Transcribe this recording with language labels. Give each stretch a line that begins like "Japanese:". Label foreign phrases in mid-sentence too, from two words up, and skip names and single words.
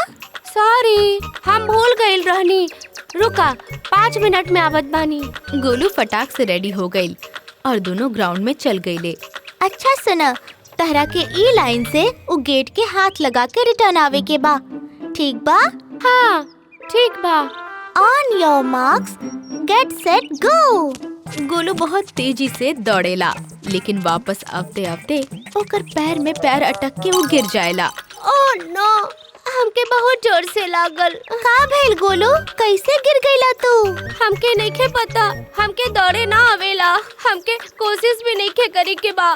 Bhojpuri: सॉरी, हम भूल गईल रहनी। रुका, 5 मिनट में आवत बानी। गोलू फटाक से रेडी हो गई और दोनों ग्राउंड में चल गईले। अच्छा सुना, तहरा के ई लाइन से उ गेट के हाथ लगा के रिटर्न आवे के बा, ठीक बा? हाँ, ठीक बा।
English: On your marks, get set go.
Bhojpuri: गोलू बहुत तेजी से दौड़ेला लेकिन वापस आवते आवते ओकर पैर में पैर अटक के वो गिर जाएला।
English: oh no,
Bhojpuri: हमके बहुत जोर से लागल। का भइल गोलू, कैसे गिर गईला तू? हमके नइखे पता, हमके दौड़े ना आवेला, हमके कोशिश भी नइखे करी के बा।